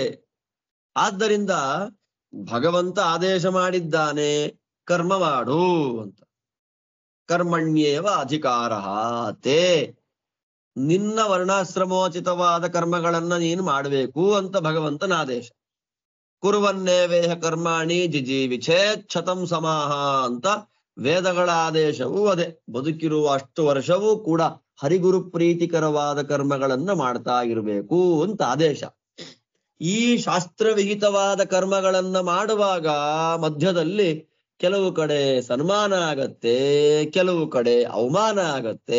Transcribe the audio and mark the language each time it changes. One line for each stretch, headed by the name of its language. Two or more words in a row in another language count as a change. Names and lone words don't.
Kannada: ಆದ್ದರಿಂದ ಭಗವಂತ ಆದೇಶ ಮಾಡಿದ್ದಾನೆ, ಕರ್ಮ ಮಾಡು ಅಂತ.
Sanskrit: ಕರ್ಮಣ್ಯೇವ ಅಧಿಕಾರ ತೇ,
Kannada: ನಿನ್ನ ವರ್ಣಾಶ್ರಮೋಚಿತವಾದ ಕರ್ಮಗಳನ್ನ ನೀನು ಮಾಡಬೇಕು ಅಂತ ಭಗವಂತನ ಆದೇಶ.
Sanskrit: ಕುರುವನ್ನೇವೇಹ ಕರ್ಮಾಣಿ ಜಿಜೀವಿಛೇತ್ ಶತಂ ಸಮಾಹ
Kannada: ಅಂತ ವೇದಗಳ ಆದೇಶವೂ ಅದೇ. ಬದುಕಿರುವ ಅಷ್ಟು ವರ್ಷವೂ ಕೂಡ ಹರಿಗುರು ಪ್ರೀತಿಕರವಾದ ಕರ್ಮಗಳನ್ನ ಮಾಡ್ತಾ ಇರಬೇಕು ಅಂತ ಆದೇಶ. ಈ ಶಾಸ್ತ್ರವಿಹಿತವಾದ ಕರ್ಮಗಳನ್ನ ಮಾಡುವಾಗ ಮಧ್ಯದಲ್ಲಿ ಕೆಲವು ಕಡೆ ಸನ್ಮಾನ ಆಗತ್ತೆ, ಕೆಲವು ಕಡೆ ಅವಮಾನ ಆಗತ್ತೆ.